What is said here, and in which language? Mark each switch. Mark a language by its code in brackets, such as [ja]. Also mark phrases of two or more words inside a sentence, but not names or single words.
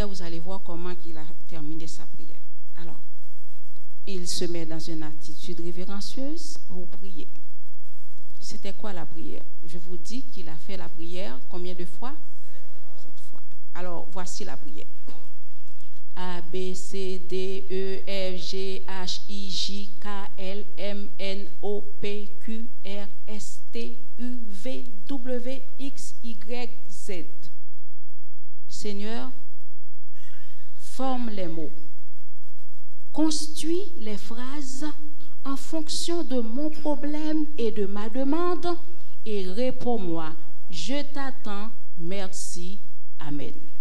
[fr] Vous allez voir comment il a terminé sa prière. Alors, il se met dans une attitude révérencieuse pour prier. C'était quoi la prière? Je vous dis qu'il a fait la prière combien de fois? 7 fois. Alors, voici la prière. A, B, C, D, E, F, G, H, I, J, K, L, M, N, O, P, Q, R, S, T, U, V, W, X, Y, Z. Seigneur, forme les mots. Construis les phrases en fonction de mon problème et de ma demande et réponds-moi. Je t'attends. Merci. Amen.